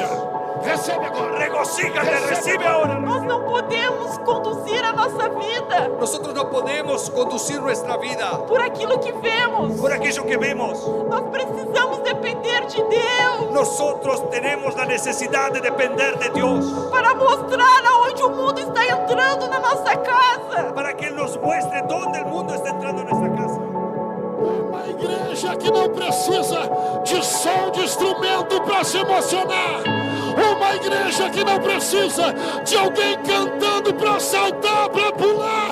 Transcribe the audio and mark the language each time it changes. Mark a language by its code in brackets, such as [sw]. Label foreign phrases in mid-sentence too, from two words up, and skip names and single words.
[pt] Recebe agora. [es] Regocíjate, recibe ahora. [pt] Nós não podemos conduzir a nossa vida [es] Nosotros no podemos conducir nuestra vida [pt] por aquilo que vemos. [es] por aquello que vemos. [pt] Nós precisamos depender de Deus [es] Nosotros tenemos la necesidad de depender de Dios [pt] para mostrar aonde o mundo está entrando na nossa casa. [es] para que Él nos muestre dónde el mundo está entrando en nuestra casa. [pt] Uma igreja que não precisa de som de instrumento para se emocionar. Uma igreja que não precisa de alguém cantando para saltar, para pular.